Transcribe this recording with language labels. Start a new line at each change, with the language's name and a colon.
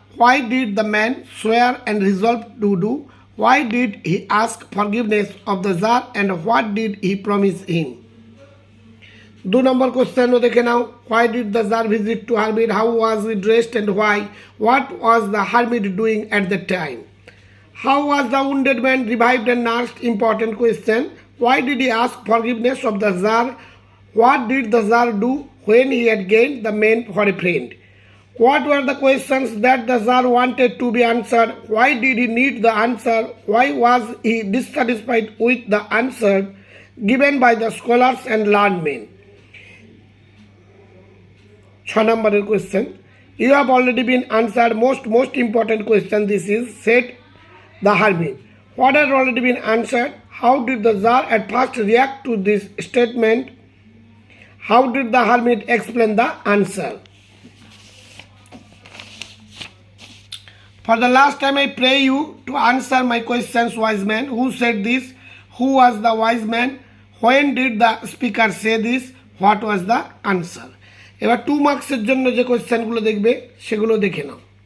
English: Why did the man swear and resolve to do? Why did he ask forgiveness of the tsar and what did he promise him?
Bangla: 2 নম্বর কোশ্চেনও দেখে নাও।
English: Why did the tsar visit to hermit? How was he dressed and why? What was the hermit doing at the time? How was the wounded man revived and nursed? Important question. Why did he ask forgiveness of the Tsar? What did the Tsar do when he had gained the man for a friend? What were the questions that the Tsar wanted to be answered? Why did he need the answer? Why was he dissatisfied with the answer given by the scholars and learned men? 6 number question. You have already been answered. Most important question this is. Said the hermit. What had already been answered? How did the Tsar at first react to this statement? How did the hermit explain the answer? For the last time I pray you to answer my questions, wise man. Who said this? Who was the wise man? When did the speaker say this? What was the answer?
Bangla: এবার 2 মার্কসের জন্য যে কোশ্চেনগুলো দেখবে সেগুলো দেখে নাও।